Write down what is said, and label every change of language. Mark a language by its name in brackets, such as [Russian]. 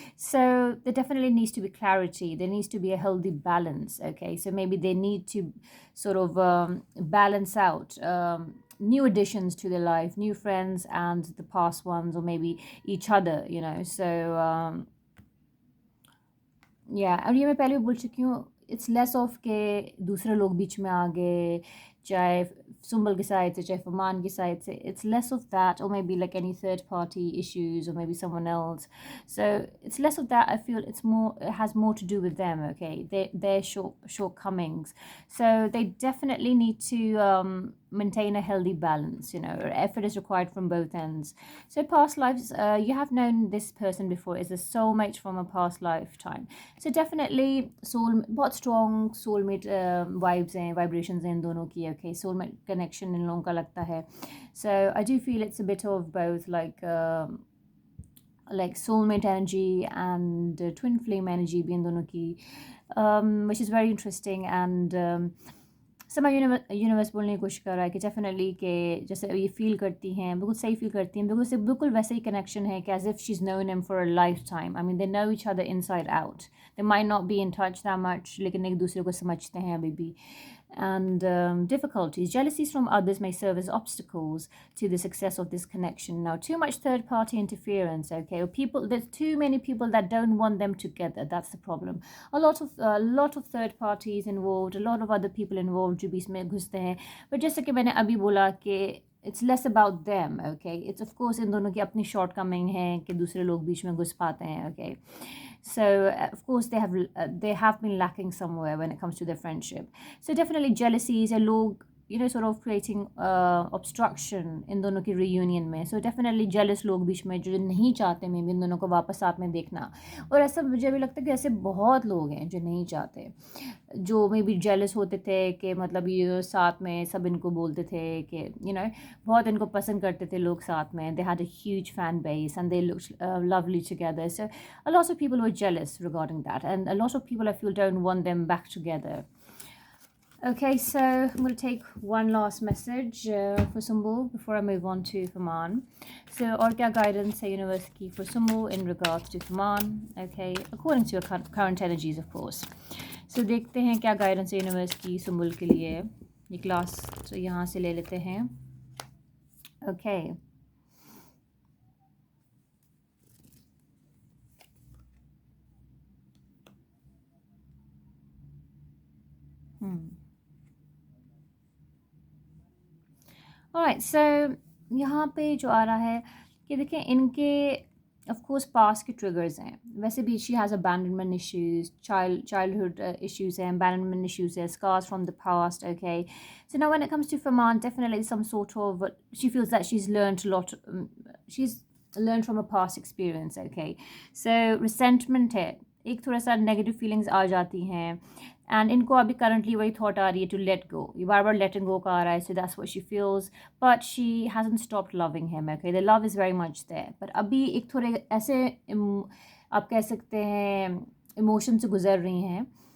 [English] So there definitely needs to be clarity, there needs to be a healthy balance, okay. So maybe they need to sort of balance out new additions to their life, new friends and the past ones, or maybe each other, so yeah. [Hindi] और ये मैं पहले भी बोल चुकी हूँ, [English] it's less of [Hindi] के दूसरे लोग बीच में आ गए, चाहे सुंबल की साइड से चाहे फरमान की साइड से. [English] it's less of that, [Hindi] और may be like [English] Any third party issues, or maybe someone else. So it's less of that. I feel it has more to do with them, okay, their shortcomings. So they definitely need to maintain a healthy balance, effort is required from both ends. So past lives, you have known this person before, is a soulmate from a past lifetime. So definitely [Hindi] बहुत strong soulmate vibes हैं, [English] vibrations हैं इन दोनों की, okay. [Hindi] Soulmate connection इन लोगों का लगता है. [English] So I do feel it's a bit of both, like soulmate energy and twin flame energy [Hindi] भी इन दोनों की, [English] which is very interesting. [Hindi] And समय यूनिवर्स बोलने की कोशिश कर रहा है कि डेफिनेटली कि जैसे ये फील करती हैं, बिल्कुल सही फील करती हैं, बिल्कुल वैसे ही कनेक्शन है कि [English] As if she is known him for a lifetime. I mean they know each other inside out, they might not be in touch that much, [Hindi] लेकिन एक दूसरे को समझते हैं अभी भी. [English] And difficulties, jealousies from others may serve as obstacles to the success of this connection. Now, too much third-party interference, okay, or there's too many people that don't want them together. That's the problem. A lot of third parties involved, a lot of other people involved [Hindi] जो बीच में घुसते हैं. [English] But [Hindi] जैसे कि मैंने अभी बोला कि [English] it's less about them, okay. [Hindi] It's of course इन दोनों की अपनी shortcoming है कि दूसरे लोग बीच में घुस पाते हैं, okay. [English] So of course they have been lacking somewhere when it comes to their friendship. So definitely jealousies, [Hindi] लोग [English] sort of creating obstruction in [Hindi] दोनों की [English] reunion में. [Hindi] So definitely jealous लोग बीच में जो नहीं चाहते मे भी इन दोनों को वापस साथ में देखना. और ऐसा मुझे भी लगता है कि ऐसे बहुत लोग हैं जो नहीं चाहते, जो मे बी जेलस होते थे कि मतलब ये साथ में सब इनको बोलते थे कि बहुत इनको पसंद करते थे लोग साथ में. [English] They had a huge fan base and they looked lovely together. So a lot of people were jealous regarding that, and a lot of people I feel don't want them back together. Okay, so I'm going to take one last message for Sumbul before I move on to Fahmaan. So, [Hindi] और क्या [English] guidance है universe की for Sumbul in regards to Fahmaan? Okay, according to your current energies, of course. [Hindi] So देखते हैं क्या guidance है universe की Sumbul के लिए. ये class यहाँ से ले लेते हैं. [English] Okay. [Hindi] Alright, so यहाँ पे जो आ रहा है कि देखें इनके of course past के triggers हैं. [English] वैसे भी she has abandonment issues, [Hindi] childhood issues हैं, [English] abandonment issues हैं, scars from the past. Okay, so now when it comes to Fahmaan, definitely some sort of she feels that she's learned a lot. She's learned from a past experience. [Hindi] Okay, so resentment है, एक थोड़ा सा negative feelings आ जाती हैं. And इनको अभी currently वही thought आ रही है [English] To let go. [Hindi] ये बार बार लेटिंग गो का आ रहा है. [English] So that's what she feels, but she hasn't stopped loving him. Okay, the love is very much there, [Hindi] पर अभी एक थोड़े ऐसे आप कह सकते हैं इमोशन से गुजर रही हैं.